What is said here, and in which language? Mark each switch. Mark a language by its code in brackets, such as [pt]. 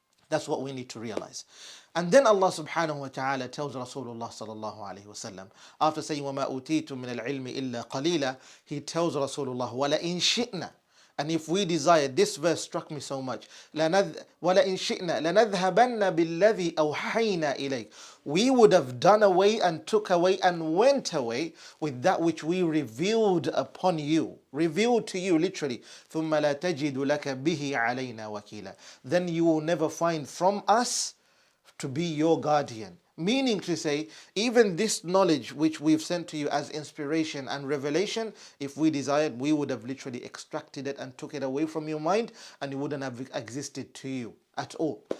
[en] That's what we need to realize. And then Allah subhanahu wa ta'ala tells Rasulullah sallallahu alayhi wa sallam, after saying, [ar] وَمَا أُوتِيتُم مِّنَ الْعِلْمِ إِلَّا قَلِيلًا, [en] He tells Rasulullah, [ar] وَلَئِن شِئْنَا, [en] and if we desire, this verse struck me so much. [ar] وَلَئِن شِئْنَا لَنَذْهَبَنَّ بِالَّذِي أَوْحَيْنَا إِلَيْكَ. [en] We would have done away and took away and went away with that which we revealed upon you. Revealed to you, literally. [ar] ثُمَّ لَا تَجِدُ لَكَ بِهِ عَلَيْنَا وَكِيلًا. [en] Then you will never find from us to be your guardian. Meaning to say, even this knowledge which we've sent to you as inspiration and revelation, if we desired, we would have literally extracted it and took it away from your mind, and it wouldn't have existed to you at all.